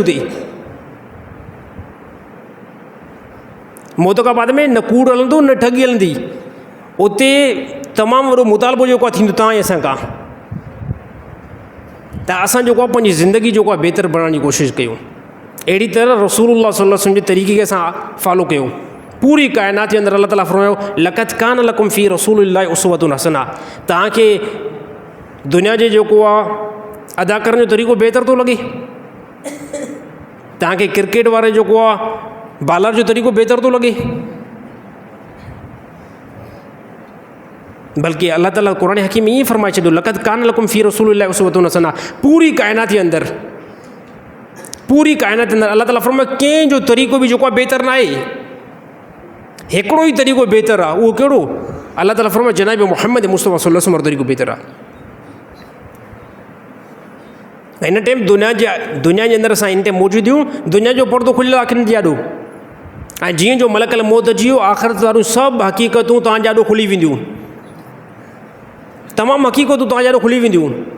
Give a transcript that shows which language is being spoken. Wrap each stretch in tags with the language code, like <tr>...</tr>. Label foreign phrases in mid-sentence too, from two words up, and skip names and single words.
<sd>उते मौत खां बाद में न कूड़ हलंदो, न ठगी हलंदी। उते तमामु वॾो मुतालबो जेको आहे थींदो तव्हां ऐं असां खां। त असां जेको आहे पंहिंजी ज़िंदगी जेको आहे बहितर बणाइण जी कोशिशि कयूं। अहिड़ी तरह रसूलुल्लाह</sd> <ar>صلى الله عليه وسلم</ar> <sd>जे तरीक़े खे असां फॉलो कयूं। पूरी काइनात जे अंदरि अल्लाह ताला फरमायो</sd> <ar>لقد كان لكم في رسول الله أسوة حسنة.</ar> <sd>तव्हांखे दुनिया जे जेको आहे अदा करण जो तरीक़ो बहितर थो लॻे, तव्हांखे क्रिकेट वारे जेको आहे बॉलर जो तरीक़ो बहितर थो लॻे, बल्कि अल्लाह ताला क़ुरान हकीम में ईअं फरमाए छॾियो</sd> <ar>لقد كان لكم في رسول الله أسوة حسنة.</ar> <sd>पूरी काइनात जे अंदरि अल्लाह ताला फरमाए कंहिंजो तरीक़ो बि जेको आहे बहितर न आहे। हिकिड़ो ई तरीक़ो बहितर आहे, उहो कहिड़ो? अल्लाह ताला फरमाए जनाब मुहम्मद मुस्तफ़ा</sd> <ar>صلى الله عليه وسلم</ar> <sd>तरीक़ो बहितर आहे। हिन टाइम दुनिया जे अंदरि असां हिन टाइम मौजूदु आहियूं, दुनिया जो पर्दो खुलियल आख़िरत जे ॾाढो। ऐं जीअं जो</sd> <ar>ملك الموت</ar> <sd>अची वियो, आख़िरत वारियूं सभु हक़ीक़तूं तव्हांजे ॾाढो खुली वेंदियूं, तमामु हक़ीक़तूं तव्हांजे ॾाढो खुली वेंदियूं।</sd>